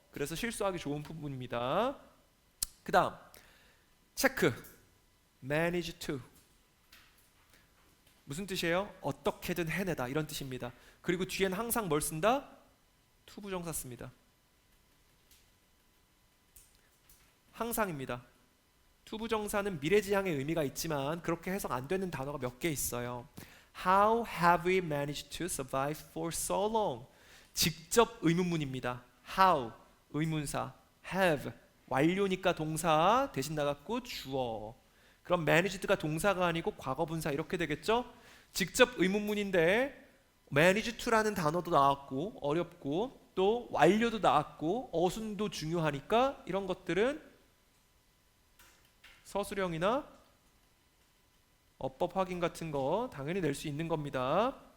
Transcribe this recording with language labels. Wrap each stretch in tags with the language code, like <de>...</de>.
<ko>그래서 실수하기 좋은 부분입니다. 그 다음 체크 manage to 무슨 뜻이에요? 어떻게든 해내다 이런 뜻입니다. 그리고 뒤에는 항상 뭘 쓴다? to 부정사 씁니다. 항상입니다. to 부정사는 미래지향의 의미가 있지만 그렇게 해석 안 되는 단어가 몇 개 있어요.</ko> <en>How have we managed to survive for so long?</en> <ko>직접 의문문입니다. How 의문사, have 완료니까 동사 대신 나갔고 주어. 그럼 managed가 동사가 아니고 과거분사 이렇게 되겠죠? 직접 의문문인데 manage to라는 단어도 나왔고 어렵고 또 완료도 나왔고 어순도 중요하니까 이런 것들은 서술형이나 어법 확인 같은 거 당연히 낼 수 있는 겁니다.</ko>